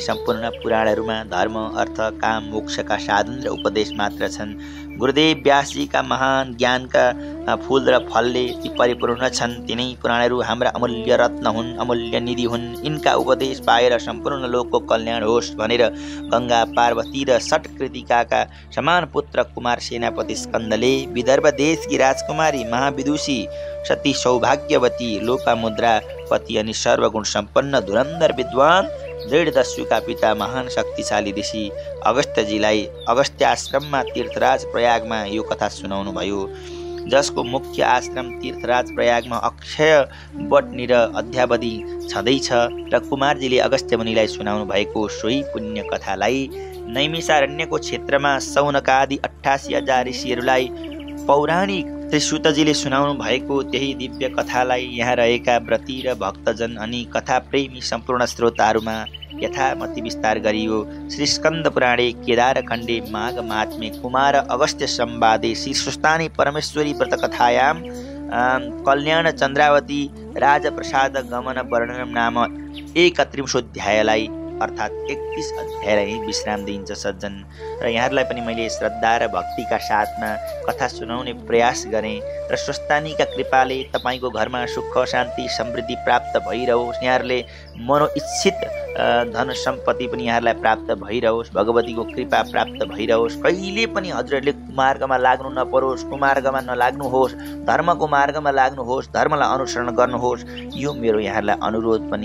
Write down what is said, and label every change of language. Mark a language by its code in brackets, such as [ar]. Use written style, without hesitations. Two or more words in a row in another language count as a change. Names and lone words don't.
[ne] सम्पूर्ण पुराणहरूमा धर्म, अर्थ, काम, मोक्षका साधन र उपदेश मात्र छन्। गुरुदेव व्यासजीका महान ज्ञानका फूल र फलले ती परिपूर्ण छन्। तिनै पुराणहरू हाम्रा अमूल्य रत्न हुन्, अमूल्य निधि हुन्। यिनका उपदेश पाएर सम्पूर्ण लोकको कल्याण होस् भनेर गङ्गा, पार्वती र षट्कृतिकाका समान पुत्र कुमार सेनापति स्कन्दले विदर्भ देशकी राजकुमारी महाविदुषी सती सौभाग्यवती लोपामुद्रा पति अनि सर्वगुण सम्पन्न धुरन्धर विद्वान दृढदस्युका पिता महान शक्तिशाली ऋषि अगस्त्यजीलाई अगस्त्य आश्रममा तीर्थराज प्रयागमा यो कथा सुनाउनु भयो। जसको मुख्य आश्रम तीर्थराज प्रयागमा अक्षय वटनी र अध्यावधि छँदैछ र कुमारजीले अगस्त्य मुनिलाई सुनाउनु भएको सोही पुण्य कथालाई नैमिषारण्यको क्षेत्रमा सौनकादि 88,000 ऋषिहरूलाई पौराणिक श्री सुतजीले सुनाउनु भएको त्यही दिव्य कथालाई यहाँ रहेका व्रती र भक्तजन अनि कथा प्रेमी सम्पूर्ण श्रोताहरूमा यथामति विस्तार गरियो। [sa] श्री स्कन्द पुराणे केदार खण्डे माघ महात्म्ये कुमार अगस्त्य संवादे श्री स्वस्तानी परमेश्वरी व्रत कथायां कल्याण चन्द्रावती राजप्रसाद गमन वर्णनम नाम 31 [ne] अध्यायलाई अर्थात् 31 अध्यायलाई विश्राम दिइन्छ सज्जन। र यहाँहरूलाई पनि मैले श्रद्धा र भक्तिका साथमा कथा सुनाउने प्रयास गरेँ र स्वस्तानीका कृपाले तपाईँको घरमा सुख शान्ति समृद्धि प्राप्त भइरहोस्, यहाँहरूले मनोइच्छित धन सम्पत्ति पनि यहाँहरूलाई प्राप्त भइरहोस्, भगवतीको कृपा प्राप्त भइरहोस्, कहिले पनि हजुरहरूले कुमार्गमा लाग्नु नपरोस्, कुमार्गमा नलाग्नुहोस्, धर्मको मार्गमा लाग्नुहोस्, धर्मलाई अनुसरण गर्नुहोस्, यो मेरो यहाँहरूलाई अनुरोध पनि।